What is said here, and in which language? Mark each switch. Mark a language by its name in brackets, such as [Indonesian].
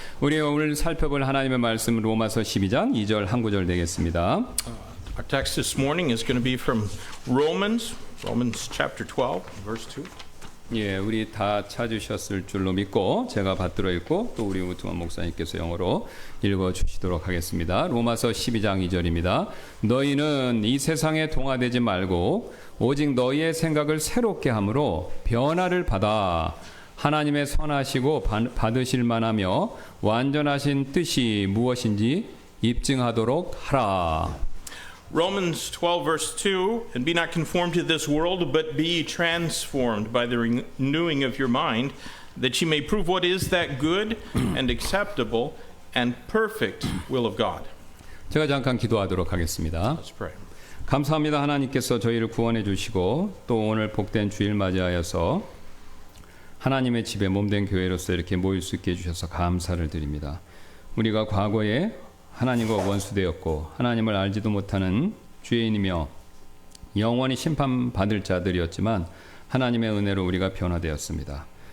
[Korean] 우리 오늘 살펴볼 하나님의 말씀 로마서 12장 2절 한 구절 되겠습니다. [English] Our text this morning is going to be from Romans chapter 12, verse 2. [Korean] 예, 우리 다 찾으셨을 줄로 믿고 제가 받들어 읽고 또 우리 우트만 목사님께서 영어로 읽어 주시도록 하겠습니다. 로마서 12장 2절입니다. 너희는 이 세상에 동화되지 말고 오직 너희의 생각을 새롭게 함으로 변화를 받아 하나님의 선하시고 받으실 만하며 완전하신 뜻이 무엇인지 입증하도록 하라. [English] Romans 12, verse 2, and be not conformed to this world, but be transformed by the renewing of your mind, that ye may prove what is that good and acceptable and perfect will of God. [Korean] 제가 잠깐 기도하도록 하겠습니다. [English] Let's pray. [Korean] 감사합니다. 하나님께서 저희를 구원해 주시고 또 오늘 복된 주일 맞이하여서 하나님의 집에 몸된 교회로서 이렇게 모일 수 있게 해주셔서 감사를 드립니다. 우리가 과거에 하나님과 원수되었고 하나님을 알지도 못하는 죄인이며 영원히 심판받을 자들이었지만 하나님의 은혜로 우리가 변화되었습니다.